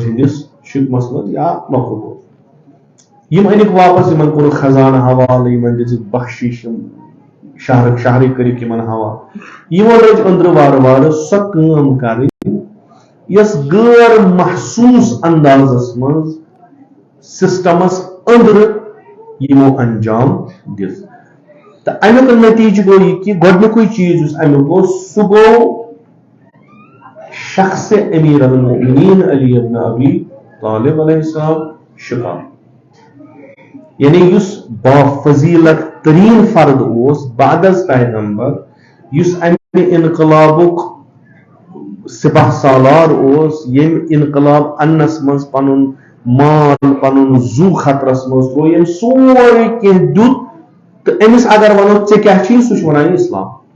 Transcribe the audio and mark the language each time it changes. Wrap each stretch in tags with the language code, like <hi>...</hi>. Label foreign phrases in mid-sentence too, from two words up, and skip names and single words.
<ks>ہٕنٛدِس شِکمس منٛز یا لۄکُٹ اوس یم أنِکھ واپس یمن کوٚرُکھ خزانہٕ حوالہٕ یمن دِژٕکھ بخشش یم شہرٕکۍ کٔرِکھ یمن حوالہٕ یمو لٔج أنٛدرٕ وارٕ وارٕ سۄ کٲم کرٕنۍ یۄس غٲر محسوٗس اندازس منٛز سسٹمس أنٛدرٕ یمو انجام دِژ تہٕ امیُک نتیجہٕ گوٚو یہِ کہِ گۄڈنیُکُے چیٖز یُس امیُک اوس سُہ گوٚو شخص امیر المؤمنین علی ابن ابی طالب</ks> <ar>علیہ السلام</ar> <ks>شکار یعنی یُس بافضیلت ترین فرد اوس بعد از پیغمبر یُس امہِ انقلابُک سپاہ سالار اوس ییٚمہِ انقلاب اننس منٛز پنُن مال پنُن زو خطرس منٛز تھوو ییٚمہِ سورُے کینٛہہ دیُت تہٕ أمِس اگر ونو ژےٚ کیاہ چھُے سُہ چھُ ونان یہِ اسلام</ks>